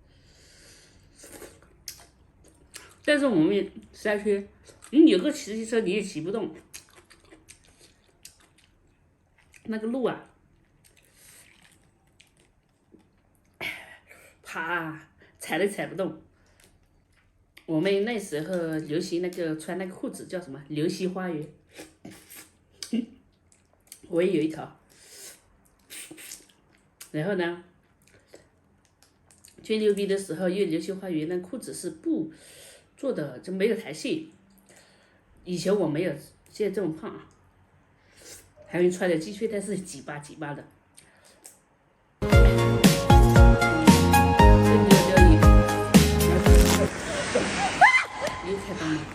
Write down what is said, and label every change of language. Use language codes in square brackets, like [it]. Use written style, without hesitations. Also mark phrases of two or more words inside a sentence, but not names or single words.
[zh] 但是我們山區，你有個自行車你也騎不動，那個路啊，爬踩都踩不動。我們那時候流行那個穿那個褲子叫什麼？流星花園。我也有一條， 然後呢，吹牛逼的时候又流星花园那裤子是布做的，就没有弹性。以前我没有现在这么胖啊，还会穿的 T 恤，但是挤巴挤巴的。又开灯了。